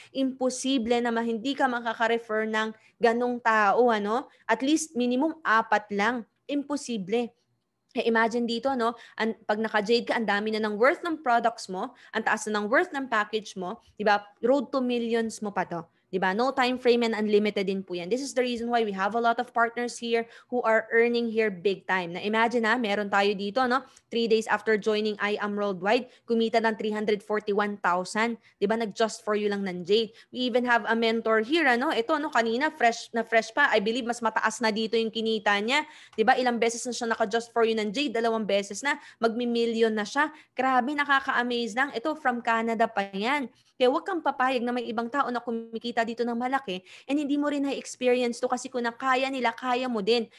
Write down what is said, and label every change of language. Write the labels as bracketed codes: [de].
[tl] Imposible na hindi ka makaka-refer ng ganong tao, ano? At least minimum 4 lang. Imposible. Imagine dito, no? Pag naka-jade ka, ang dami na ng worth ng products mo, ang taas na ng worth ng package mo, di ba? Road to millions mo pa to. Diba? [en] No time frame and unlimited din po yan. This is the reason why we have a lot of partners here who are earning here big time. [tl] Na imagine meron tayo dito, no? 3 days after joining I Am Worldwide, kumita ng 341,000. Diba? Nag-just for you lang ng Jade. [en] We even have a mentor here, [tl] ano? Ito, no? Kanina, fresh pa. I believe mas mataas na dito yung kinita niya. Diba? Ilang beses na siya naka-just for you ng Jade. 2 beses na. Magmi-million na siya. Grabe, nakaka-amaze lang. Ito, from Canada pa yan. Kaya huwag kang papayag na may ibang tao na kumikita dito ng malaki and hindi mo rin na-experience to kasi kung kaya nila, kaya mo din.